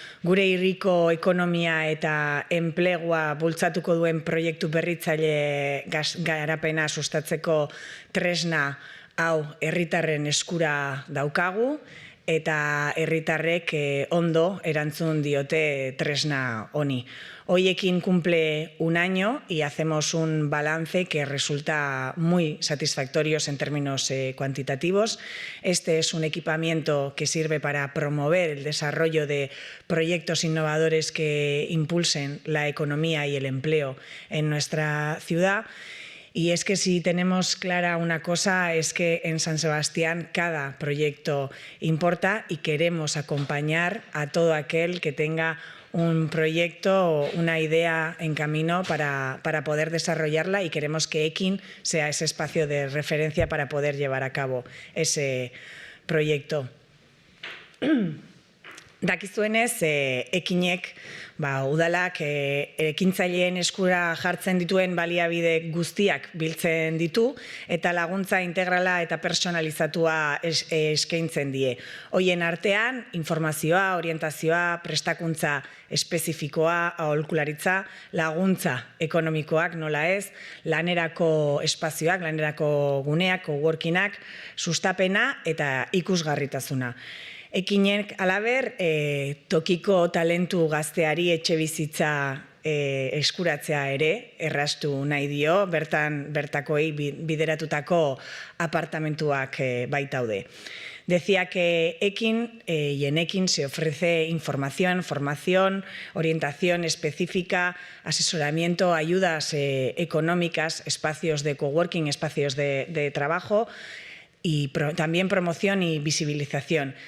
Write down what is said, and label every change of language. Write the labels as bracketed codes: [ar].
[eu] Gure hirriko ekonomia eta enplegua bultzatuko duen proiektu berritzaile garapena sustatzeko tresna hau herritarren eskura daukagu, eta herritarrek ondo erantzun diote tresna honi. [es] Hoy cumple un año y hacemos un balance que resulta muy satisfactorio en términos cuantitativos. Este es un equipamiento que sirve para promover el desarrollo de proyectos innovadores que impulsen la economía y el empleo en nuestra ciudad. Y es que si tenemos clara una cosa, es que en San Sebastián cada proyecto importa y queremos acompañar a todo aquel que tenga un proyecto o una idea en camino para poder desarrollarla, y queremos que ekin sea ese espacio de referencia para poder llevar a cabo ese proyecto. [eu] Dakizuenez, ekinek udalak ekintzaileen eskura jartzen dituen baliabide guztiak biltzen ditu eta laguntza integrala eta personalizatua eskaintzen die. Hoien artean, informazioa, orientazioa, prestakuntza espezifikoa, aholkularitza, laguntza ekonomikoak nola ez, lanerako espazioak, lanerako guneak, coworkingak, sustapena eta ikusgarritasuna. Ekinek alaber, tokiko talentu gazteari etxebizitza eskuratzea ere erraztu nahi dio, bertakoei bideratutako apartamentuak baitaude. [es] Decía que ekin y en ekin se ofrece información, formación, orientación específica, asesoramiento, ayudas económicas, espacios de coworking, espacios de trabajo, y también promoción y visibilización.